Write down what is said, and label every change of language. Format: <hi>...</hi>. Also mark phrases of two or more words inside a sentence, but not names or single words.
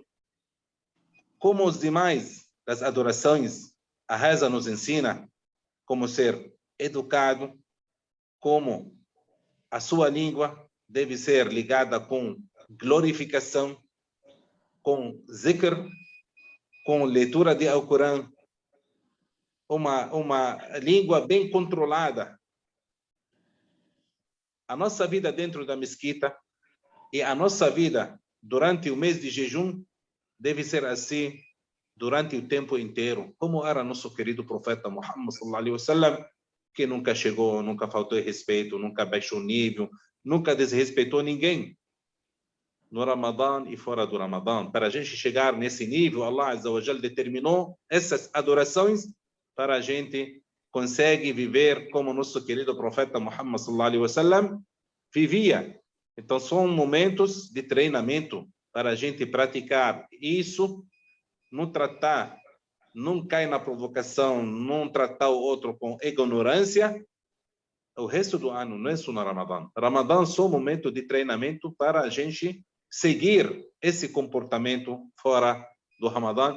<pt>Como os demais das adorações, a reza nos ensina como ser educado, como a sua língua deve ser ligada com glorificação, com zikr, com leitura de Alcorão, uma língua bem controlada. A nossa vida dentro da mesquita e a nossa vida durante o mês de jejum deve ser assim durante o tempo inteiro, como era nosso querido profeta Muhammad</pt> <ar>صلى الله عليه وسلم,</ar> <pt>que nunca chegou, nunca faltou respeito, nunca baixou nível, nunca desrespeitou ninguém no Ramadã e fora do Ramadã. Para a gente chegar nesse nível,</pt> <ar>الله عز وجل</ar> <pt>determinou essas adorações para a gente conseguir viver como nosso querido profeta Muhammad</pt> <ar>صلى الله عليه وسلم</ar> <pt>vivia. Então são momentos de treinamento para a gente praticar isso, não tratar, não cair na provocação, não tratar o outro com ignorância. O resto do ano não é só no Ramadã. Ramadã é só um momento de treinamento para a gente seguir esse comportamento fora do Ramadã.</pt>